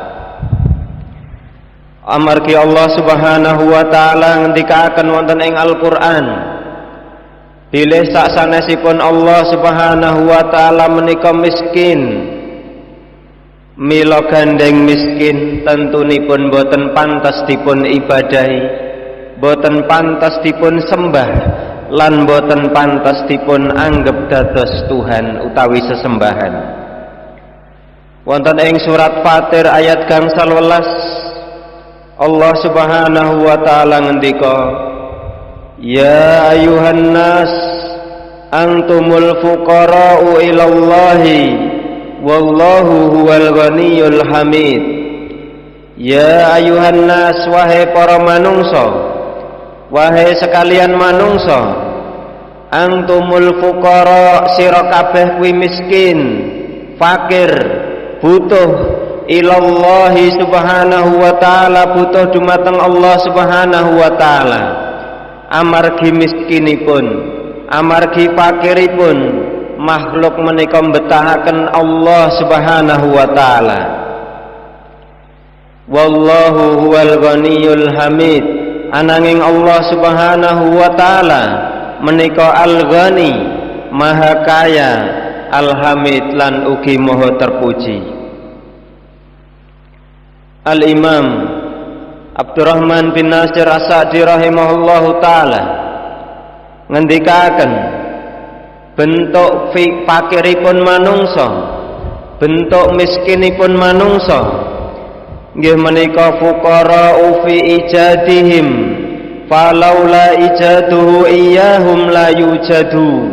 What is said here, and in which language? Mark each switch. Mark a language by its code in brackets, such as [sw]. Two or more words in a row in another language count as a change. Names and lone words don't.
[jv] Amargi Allah [ar] سبحانه وتعالى [jv] ngendikaaken wonten ing Al-Qur'an, bilih saksanesipun Allah [ar] سبحانه وتعالى [jv] menika miskin, mila gandeng miskin tentunipun boten pantes dipun ibadahi, boten pantes dipun sembah, lan boten pantes dipun anggep dados Tuhan utawi sesembahan. Wonten ing surat Fatir ayat gangsal 11 Allah [ar] سبحانه وتعالى [jv] ngendika, [ar] يا أيها الناس أنتم الفقراء إلى الله والله هو الغني الحميد. يا أيها الناس, [jv] wahai para manungsa, wahai sekalian manungsa, [ar] أنتم الفقراء, [jv] sira kabeh kuwi miskin, fakir, butuh [ar] إلى الله سبحانه وتعالى, [jv] butuh dumateng Allah [ar] سبحانه وتعالى. [jv] Amargi miskinipun, amargi fakiripun, makhluk menika mbetahaken Allah [ar] سبحانه وتعالى. والله هو الغني الحميد. [jv] Ananging Allah [ar] سبحانه وتعالى [jv] menika al-ghani, maha kaya, al-hamid lan ugi maha terpuji. Al-Imam Abdurrahman bin Nasir As-Sa'di [ar] رحمه الله تعالى [jv] ngendikaken bentuk fakiripun manungsa, bentuk miskinipun manungsa nggih menika [ar] فقراء في إيجادهم فلولا إيجاده إياهم لا يوجدوا.